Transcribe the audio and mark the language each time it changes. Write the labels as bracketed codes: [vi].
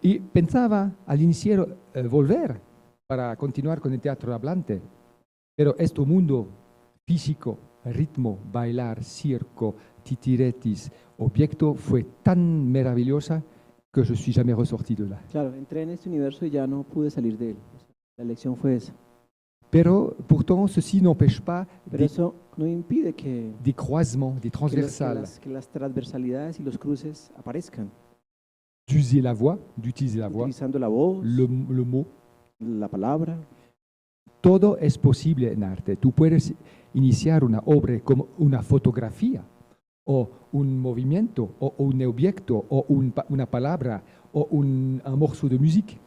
[es] Y pensaba al inicio volver para continuar con el teatro hablante, pero este mundo físico, ritmo, bailar, circo, titiretis, objeto fue tan maravillosa que [fr] je suis jamais ressorti de là. [es] Claro, entré en este universo y ya no pude salir de él. O sea, la lección fue esa. [fr] Pero pourtant, ceci n'empêche pas [es] Pero eso no impide que, [fr] des croisements, des transversales, [es] que las transversalidades y los cruces aparezcan, [fr] d'utiliser la voix, [es] utilizando la voz, [fr] le mot, [es] la palabra. todo es posible en arte. Tú puedes iniciar una obra como una fotografía, o un movimiento, o un objeto, o una palabra, o un morceau de música.